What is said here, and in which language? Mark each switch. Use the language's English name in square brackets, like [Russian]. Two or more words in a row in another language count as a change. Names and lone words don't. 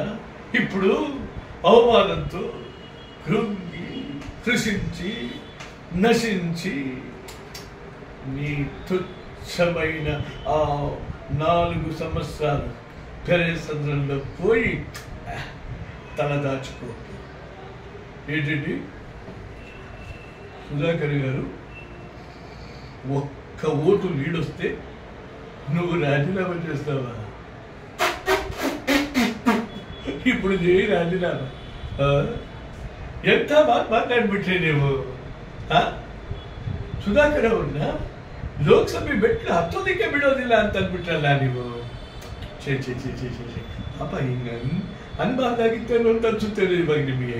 [Telugu] ఇప్పుడు అవమానంతో కృంగి కృషించి నశించి నీ తుచ్చమైన ఆ 4 సంవత్సరాలు పెరేసంద్రంలో పోయి తల దాచుకో. ఏంటండి సుధాకర్ గారు, ఒక్క ఓటు లీడొస్తే నువ్వు రాజీనామా చేస్తావా? ఇప్పుడు చేయి ರಾಜೀನಾಮೆ. [Kannada] ಎಂತ ಮಾತಾಡ್ಬಿಟ್ರಿ ನೀವು? ಸುಧಾಕರ್ ಅವ್ರನ್ನ ಲೋಕಸಭೆ ಮೆಟ್ಲು ಹತ್ತೋದಕ್ಕೆ ಬಿಡೋದಿಲ್ಲ ಅಂತ ಅಂದ್ಬಿಟ್ರಲ್ಲ ನೀವು. ಛೇ ಛೇ ಛೇ ಛೇ ಛೇ ಛೇ ಪಾಪ ಹಿಂಗೆ ಅನ್ಬಾರ್ದಾಗಿತ್ತೇನೋ ಅಂತ ಅನ್ಸುತ್ತೇನೆ ಇವಾಗ ನಿಮಗೆ.